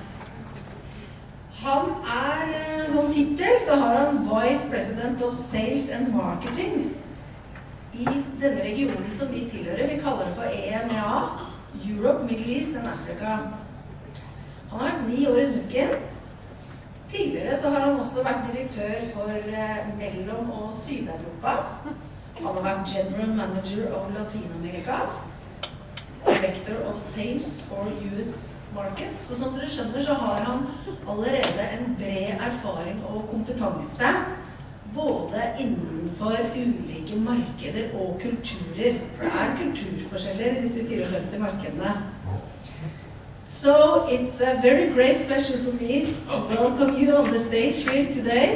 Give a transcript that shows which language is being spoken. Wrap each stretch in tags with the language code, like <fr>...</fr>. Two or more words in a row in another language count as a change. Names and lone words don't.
<no>Han er, sånn titel, så har han</no> <en>Vice President of Sales and Marketing</en> <no>i denne regionen som vi tilhører. Vi kaller det for EMEA,</no> <en>Europe, Middle East and Africa.</en> <no>Han har vært 9 år i Nuskin. Tidligere så har han også vært direktør for Mellom- og Syd-Europa. Han har vært</no> <en>General Manager of Latin-America, Director of Sales for US Markets.</en> <no>Så som dere skjønner så har han allerede en bred erfaring og kompetanse både innenfor ulike markeder og kulturer. For det er kulturforskjeller i disse 54 markedene.</no> <en>So it's a very great pleasure for me to welcome you on the stage here today.</en>